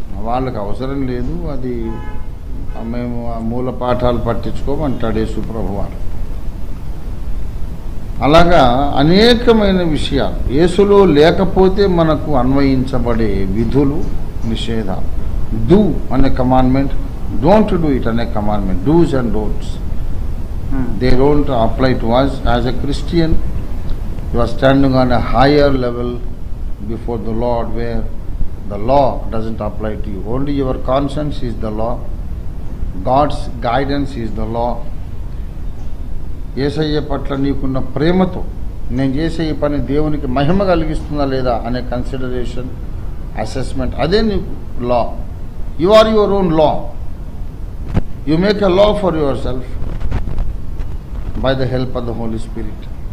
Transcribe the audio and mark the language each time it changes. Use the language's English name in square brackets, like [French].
[Telugu] వాళ్ళకి అవసరం లేదు, అది మేము ఆ మూల పాఠాలు పట్టించుకోమంటాడు యేసు ప్రభు వారు. అలాగా అనేకమైన విషయాలు యేసులో లేకపోతే మనకు అన్వయించబడే విధులు, నిషేధాలు. [English] Do అనే commandment, don't do it అనే commandment, dos and don'ts. Um, They don't apply to us. As a Christian, you are standing on a higher level before the Lord, where the law doesn't apply to you. Only your conscience is the law. God's guidance is the law. [Telugu] యేసయ్య పట్ల నీకున్న ప్రేమతో నేను చేసే ఈ పని దేవునికి మహిమ కలిగిస్తుందా లేదా అనే కన్సిడరేషన్, అసెస్మెంట్, అదే నీకు లా. [English] You are your own law. You make a law for yourself by the help of the Holy Spirit.